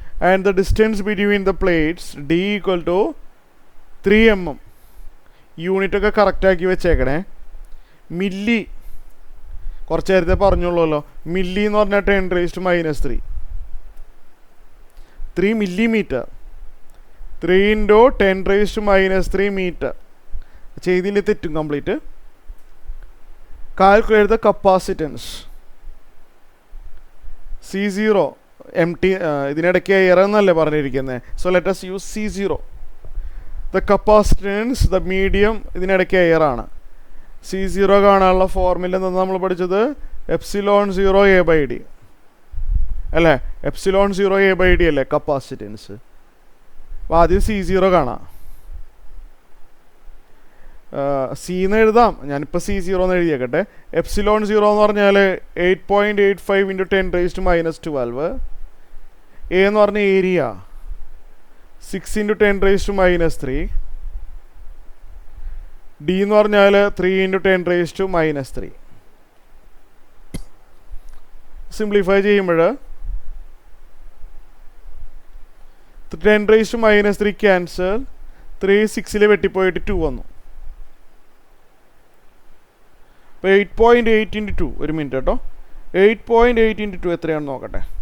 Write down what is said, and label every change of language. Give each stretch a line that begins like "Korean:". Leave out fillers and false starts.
English: And the distance between the plates d equal to 3 mm.
Malayalam: Unit ഒക്കെ കറക്റ്റാക്കി വെച്ചേക്കണേ. Milli കുറച്ച് നേരത്തെ പറഞ്ഞോളൂല്ലോ. Milli എന്ന് പറഞ്ഞാൽ
English: 10 raised to minus 3 millimeter. 3 into 10 raised to minus 3 meter.
Malayalam: ചെയ്തില്ല, തെറ്റും complete.
English: Calculate the capacitance.
Malayalam: C0 empty, ഇതിനിടയ്ക്ക് air എന്നല്ലേ പറഞ്ഞിരിക്കുന്നത്.
English: So let us use C0.
Malayalam: The capacitance, the medium, ഇതിനിടയ്ക്ക് എയർ ആണ്. C0 കാണാനുള്ള ഫോർമുല എന്താ നമ്മൾ പഠിച്ചത്? എപ്സിലോൺ 0 A/d അല്ലേ? എപ്സിലോൺ 0 A/d അല്ലേ കപ്പാസിറ്റൻസ്. അപ്പോൾ ആദ്യം C0 കാണാം. സീന്ന് എഴുതാം, ഞാനിപ്പോൾ C0 എന്ന് എഴുതിയേക്കട്ടെ. എപ്സിലോൺ 0 എന്ന് പറഞ്ഞാൽ 8.85 into 10 raised to minus 12. A എന്ന് പറഞ്ഞ area 6 into 10 raised to minus 3. D എന്ന് പറഞ്ഞാൽ 3 into 10 raised to minus 3. Simplify ചെയ്യുമ്പോൾ 10 raised to minus 3 ക്യാൻസൽ. 3 6 വെട്ടിപ്പോയിട്ട് 2 വന്നു. അപ്പോൾ 8.8 into 2, ഒരു മിനിറ്റ് കേട്ടോ. 8.8 into 2 എത്രയാണെന്ന് നോക്കട്ടെ.